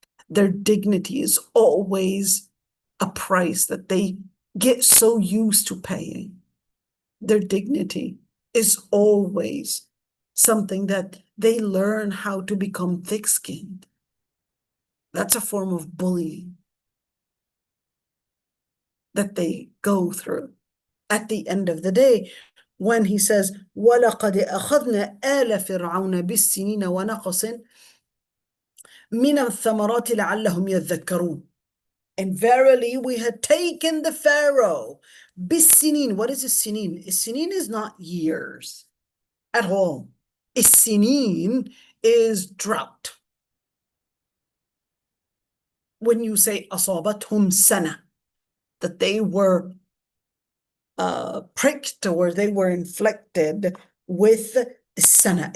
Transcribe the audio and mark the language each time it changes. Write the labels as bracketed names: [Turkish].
[English] Their dignity is always a price that they get so used to paying. Their dignity is always something that they learn how to become thick-skinned. That's a form of bullying that they go through. At the end of the day, when he says, [Arabic] وَلَقَدْ أَخَذْنَا آلَ فِرْعَوْنَ بِالسِّنِينَ وَنَقَصٍ مِنَ الثَّمَرَاتِ لَعَلَّهُمْ يَذَّكَّرُونَ. [English] And verily, we had taken the Pharaoh. Bis-sinin. What is a sinin? A sinin is not years at all. A sinin is drought. When you say [Arabic] أصابتهم سنة, [English] that they were pricked or they were inflicted with sana.